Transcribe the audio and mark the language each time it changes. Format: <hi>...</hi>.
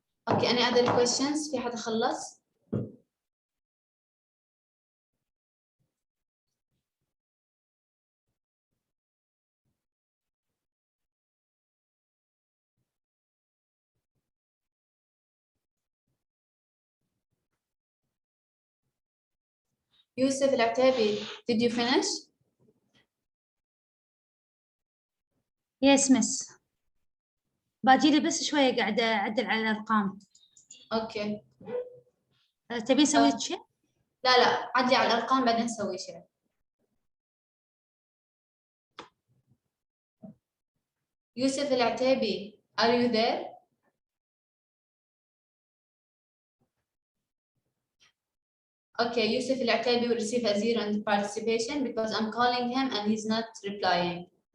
<en>Okay any other questions؟</en> <ar>في حدا خلص؟</ar> <en>يوسف العتيبي did you finish؟ Yes miss.</en> <ar>باجي لي بس شوية قاعدة أعدل على الأرقام.</ar> <en>Okay.</en> <ar>تبي نسوي شيء؟ لا عدلي على الأرقام بعدين نسوي شيء.</ar> <en>Yusuf Al-Atabi, are you there? Okay, Yusuf Al-Atabi will receive a 0 in participation because I'm calling him and he's not replying.</en>